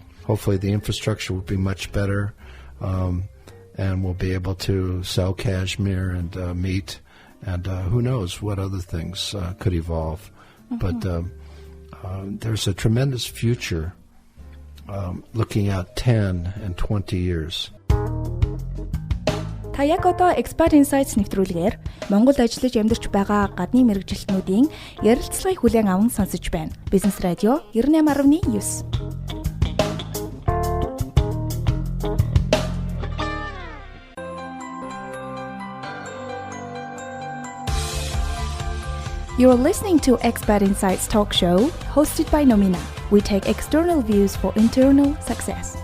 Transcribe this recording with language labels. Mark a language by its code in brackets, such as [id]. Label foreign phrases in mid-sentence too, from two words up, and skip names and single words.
[en] Hopefully the infrastructure will be much better, and we'll be able to sell cashmere and meat, and who knows what other things could evolve. But there's a tremendous future looking out 10 and 20 years. [mn] Та яг одоо Expert Insights нэвтрүүлгээр Монгол ажиллаж амьдарч байгаа гадны мэргэжилтнүүдийн ярилцлагыг хүлээн аван сонсож байна. Бизнес радио 98.9. [en] You're listening to Expert Insights talk show hosted by Nomina. We take external views for internal success.